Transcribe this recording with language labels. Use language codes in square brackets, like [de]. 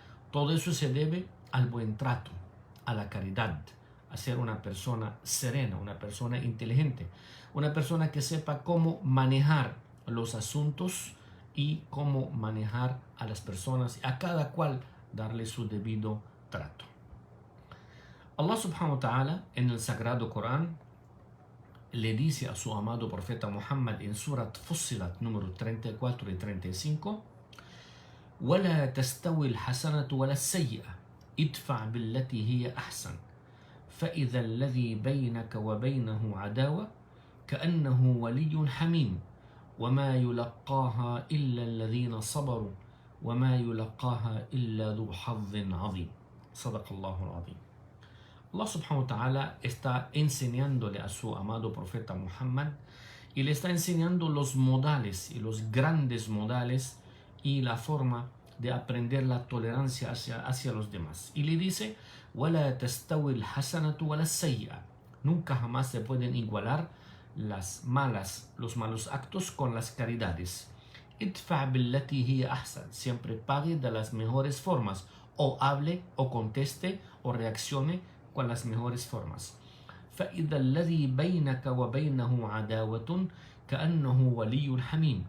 [es] Todo eso se debe al buen trato, a la caridad, a ser una persona serena, una persona inteligente, una persona que sepa cómo manejar los asuntos y cómo manejar a las personas, a cada cual darle su debido trato. Allah subhanahu wa ta'ala en el Sagrado Corán le dice a su amado profeta Muhammad en Surat Fussilat número 34 y 35: [ar] وَلَا تَسْتَوِي الْحَسَنَةُ وَلَا السَّيِّئَةُ ادْفَعْ بِالَّتِي هِيَ أَحْسَنُ فإذا الذي بينك وبينه عداوة كأنه ولي حميم وما يلقاها إلا الذين صبروا وما يلقاها إلا ذو حظ عظيم. صدق الله العظيم. [es] Allah subhanahu wa ta'ala está enseñándole a su amado profeta Muhammad y le está enseñando los modales y los grandes modales y la forma de aprender la tolerancia hacia los demás. Y le dice: [ar] وَلَا تَسْتَوِي الْحَسَنَةُ وَلَا السَّيِّئَةُ. [es] Nunca jamás se pueden igualar los malos actos con las caridades. [ar] ادْفَعْ بِالَّتِي هِيَ أَحْسَنُ. [es] Siempre pague de las mejores formas, o hable, o conteste, o reaccione con las mejores formas. [ar] فَإِذَا الَّذِي بَيْنَكَ وَبَيْنَهُ عَدَاوَةٌ كَأَنَّهُ وَلِيٌّ حَمِيمٌ.